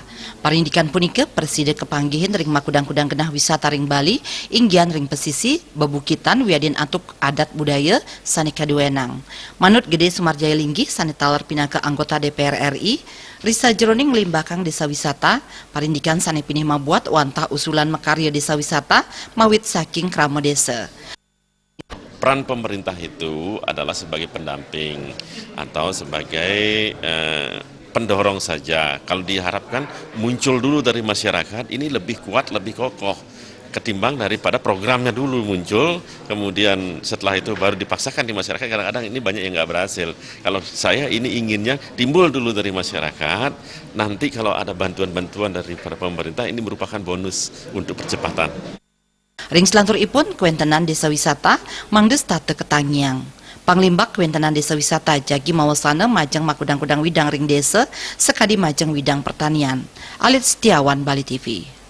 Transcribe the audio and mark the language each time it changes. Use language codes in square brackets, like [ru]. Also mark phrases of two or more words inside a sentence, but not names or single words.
[ban] Parindikan punika Presiden kepanggihin ring makudang-kudang genah wisata ring Bali, inggian ring pesisi, bebukitan wiadin atuk adat budaya sani kaduenang. Manut Gede Sumarjaya Linggih sani talar pinaka [id] anggota DPR RI, [ban] Risa Jeroning Limbakang desa wisata, parindikan sani pinih mabuat wantah usulan makarya desa wisata mawit saking krama desa. [id] Peran pemerintah itu adalah sebagai pendamping atau sebagai pendorong saja. Kalau diharapkan muncul dulu dari masyarakat, ini lebih kuat, lebih kokoh ketimbang daripada programnya dulu muncul, kemudian setelah itu baru dipaksakan di masyarakat. Kadang-kadang ini banyak yang nggak berhasil. Kalau saya ini inginnya timbul dulu dari masyarakat, nanti kalau ada bantuan-bantuan dari para pemerintah, ini merupakan bonus untuk percepatan. [ban] Ring selantur ipun kuentenan desa wisata mangdes tate ketangiang. Panglimbak kuentenan desa wisata jagi mawasana majang makudang-kudang widang ring desa sekadi majang widang pertanian. Alit Setiawan, Bali TV.